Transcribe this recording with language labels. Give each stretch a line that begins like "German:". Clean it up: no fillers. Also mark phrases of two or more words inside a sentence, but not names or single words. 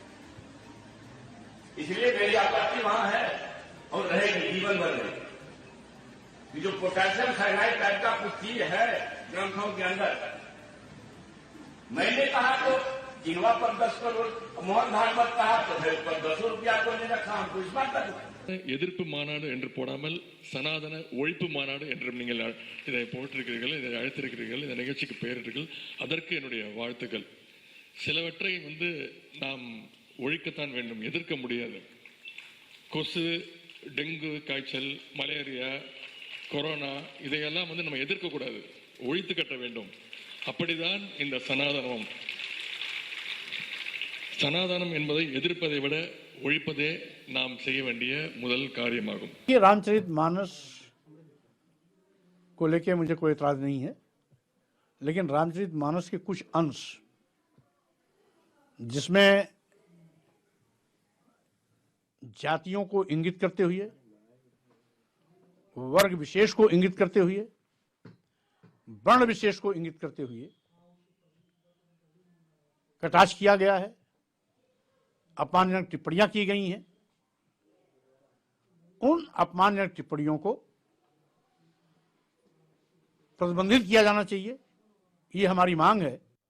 Hindi: इसलिए मेरी आपत्ति वहां है और रहेगी जीवन भर में। ये जो
English: potassium cyanide
Hindi: टाइप का कुछ चीज है ग्रंथों के अंदर, मैंने कहा तो जिनवा पर 10 करोड़, मोहन भागवत कहा तो फिर पर 10 रुपया को नहीं रखा, हमको इस बात का
Tamil: எதிர்ப்பு மாநாடு என்று போடாமல் சனாதன ஒழிப்பு மாநாடு என்றும் நீங்கள் இதை போட்டிருக்கிறீர்கள், இதை அழைத்திருக்கிறீர்கள், இந்த நிகழ்ச்சிக்கு பெயரிட்டீர்கள். அதற்கு என்னுடைய வாழ்த்துக்கள். சிலவற்றை நாம் ஒழிக்கத்தான் வேண்டும், எதிர்க்க முடியாது. கொசு, டெங்கு காய்ச்சல், மலேரியா, கொரோனா இதையெல்லாம் நம்ம எதிர்க்கக்கூடாது, ஒழித்து கட்ட வேண்டும். அப்படிதான் இந்த சனாதனம். சனாதனம் என்பதை எதிர்ப்பதை விட ஒழிப்பதே நாம் செய்ய வேண்டிய முதல் காரியமாகும்.
Hindi: ये रामचरित मानस को लेके मुझे कोई एतराज नहीं है, लेकिन रामचरित मानस के कुछ अंश जिसमें जातियों को इंगित करते हुए, वर्ग विशेष को इंगित करते हुए, वर्ण विशेष को इंगित करते हुए कटाक्ष किया गया है, अपमानजनक टिप्पणियां की गई हैं, उन अपमानजनक टिप्पणियों को प्रतिबंधित किया जाना चाहिए, ये हमारी मांग है।